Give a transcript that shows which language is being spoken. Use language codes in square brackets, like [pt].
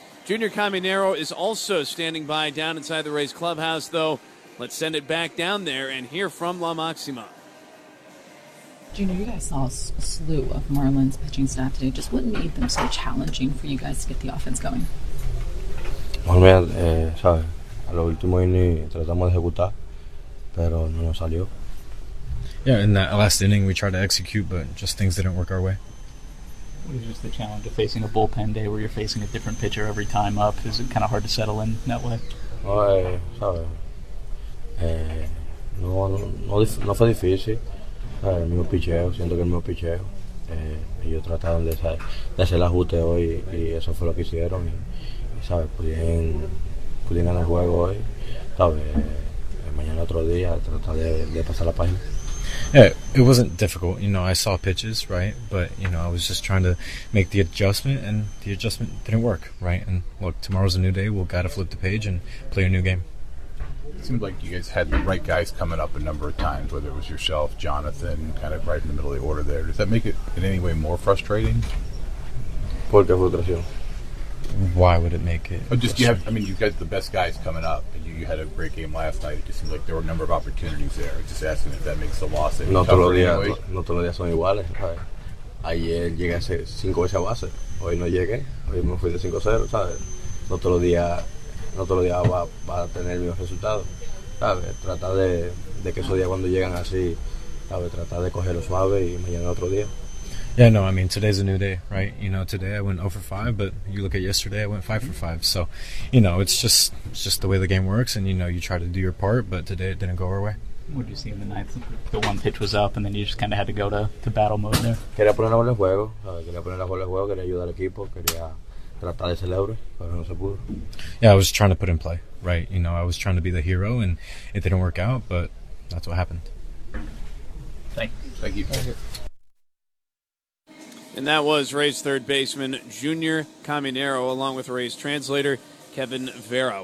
[en] Junior Caminero is also standing by down inside the Rays clubhouse, though. Let's send it back down there and hear from La Maxima. Junior, you guys saw a slew of Marlins pitching staff today. Just what made them so challenging for you guys to get the offense going? [es] Well, a lo último inning, tratamos de ejecutar, pero no nos salió. [en] Yeah, in that last inning, we tried to execute, but just things didn't work our way. What is just the challenge of facing a bullpen day where you're facing a different pitcher every time up? Is it kind of hard to settle in that way? [es] No fue difícil. El mismo picheo, siento que el mismo picheo. Ellos trataron de hacer el ajuste hoy y eso fue lo que hicieron. Pudieron ganar el juego hoy. Mañana otro día, tratar de pasar la página. [en] Yeah, it wasn't difficult. I saw pitches, right? But, I was just trying to make the adjustment, and the adjustment didn't work, right? And look, tomorrow's a new day. We've got to flip the page and play a new game. It seemed like you guys had the right guys coming up a number of times, whether it was yourself, Jonathan, kind of right in the middle of the order there. Does that make it in any way more frustrating? [es] Porque frustración. [en] Why would it make it? You've got the best guys coming up, and you had a great game last night. It just seemed like there were a number of opportunities there. Just asking if that makes the loss any tougher anyway. [es] No todos los días son iguales. Ayer llegué a hacer 5 veces a base. Hoy no llegué. Hoy me fui de 5-0, ¿sabes? No todos los días va a tener mis resultados, ¿sabes? Trata de que esos días cuando llegan así, ¿sabes? Trata de cogerlo suave y mañana otro día. [en] Yeah, no, I mean, today's a new day, right? Today I went 0-5, but you look at yesterday, I went 5-5. So, it's just the way the game works, and, you try to do your part, but today it didn't go our way. What did you see in the ninth? The one pitch was up, and then you just kind of had to go to battle mode there. [es] Quería poner la bola en juego. Quería poner la bola en juego. Quería ayudar al equipo. Quería tratar de celebrar, pero no se pudo. [en] Yeah, I was trying to put in play, right? I was trying to be the hero, and it didn't work out, but that's what happened. Thank you. And that was Rays third baseman Junior Caminero, along with Rays translator Kevin Vera.